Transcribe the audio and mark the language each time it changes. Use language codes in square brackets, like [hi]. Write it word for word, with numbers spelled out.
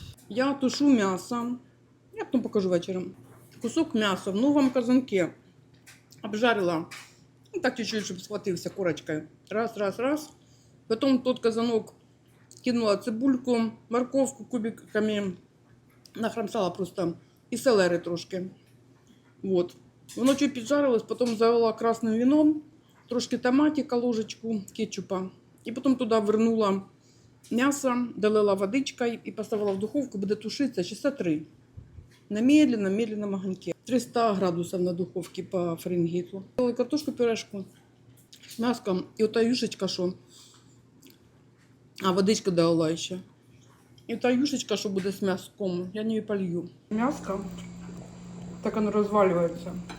[ru] Я тушу мясо. Я потом покажу вечером. Кусок мяса в новом казанке. Обжарила. Ну, так чуть-чуть, чтобы схватился корочкой. Раз, раз, раз. Потом в тот казанок кинула цибульку, морковку кубиками, нахрамсала просто и селери трошки. Вот. [uk] Воно чуть піджарилось, потім залила красним вином, трошки томатика, ложечку кетчупа. І потім туди вернула м'ясо, долила водичка і поставила в духовку, буде тушитися часа три. [ru] На медленном, медленном огоньке. триста градусов на духовке по Фаренгейту. Делаю картошку пюрешку с мяском. И вот та юшечка, что... А, водичка дала еще. И та юшечка, что будет с мяском, я не полью. Мяско, так оно разваливается.